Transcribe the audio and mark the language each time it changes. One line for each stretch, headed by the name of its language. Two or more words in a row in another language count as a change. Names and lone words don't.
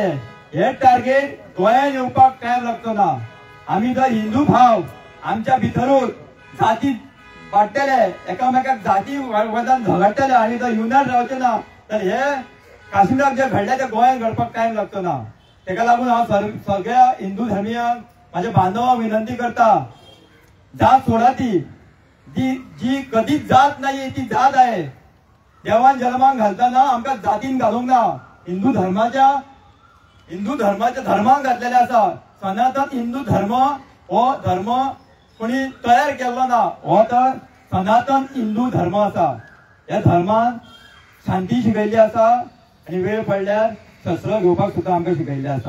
Konkani: हे टार्गेट गोंयांत येवपाक टायम लागतो ना. आम्ही जर हिंदू भाव आमच्या भितरूच जाती वाडटले, एकामेकाक जाती वदान झगडटले आणि जर युनायट रावचे ना, तर हे काश्मीराक जे घडले ते गोंयांत घडपाक टायम लागतो ना. तेका लागून हांव सगळ्या हिंदू धर्मियांक माझ्या बांधवांक विनंती करता,
Marathi: जात सोडा ती जी कधीच जात नाही, ती जात आहे.
Konkani: देवान जन्माक घालताना आमकां जातीन घालूंक ना, हिंदू धर्माच्या धर्माक घातलेले आसा. सनातन हिंदू धर्म हो धर्म कोणी तयार केल्लो ना, हो तर सनातन हिंदू धर्म आसा. ह्या धर्मान शांती शिकयल्ली आसा आणि वेळ पडल्यार शस्त्र घेवपाक सुद्धा आमकां शिकयल्लें आसा.